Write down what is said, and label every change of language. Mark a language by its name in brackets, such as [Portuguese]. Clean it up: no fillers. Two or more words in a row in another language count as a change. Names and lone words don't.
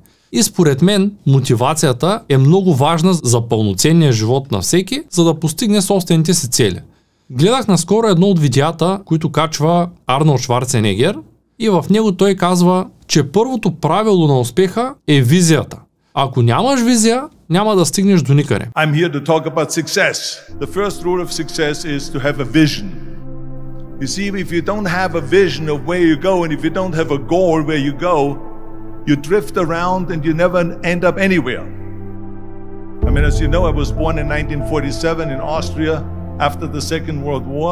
[Bulgarian] И според мен мотивацията е много важна за пълноценния живот на всеки, за да постигне собствените си цели. Гледах наскоро едно от видеята, които качва Арнолд Шварценегер, и в него той казва, че първото правило на успеха е визията. Ако нямаш визия, няма да стигнеш до никъде. [English] I'm here to talk about success. The first rule of success is to have a vision. You see, if you don't have a vision of where you go, and if you don't have a goal where you go, you drift around and you never end up anywhere. I mean, as you know, I was born in 1947 in Austria after the Second World War.